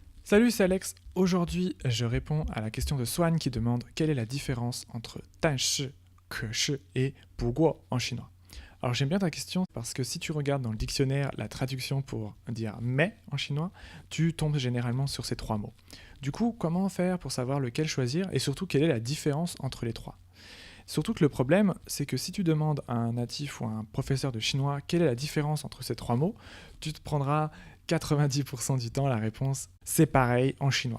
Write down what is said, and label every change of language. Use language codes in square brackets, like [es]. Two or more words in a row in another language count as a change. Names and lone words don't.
[fr] Salut, c'est Alex. Aujourd'hui, je réponds à la question de Swan qui demande quelle est la différence entre 但是, 可是 et 不过 en chinois. Alors j'aime bien ta question parce que si tu regardes dans le dictionnaire la traduction pour dire mais en chinois, tu tombes généralement sur ces trois mots. Du coup, comment faire pour savoir lequel choisir et surtout quelle est la différence entre les trois? Surtout que le problème, c'est que si tu demandes à un natif ou à un professeur de chinois quelle est la différence entre ces trois mots, tu te prendras 90% du temps la réponse c'est pareil en chinois.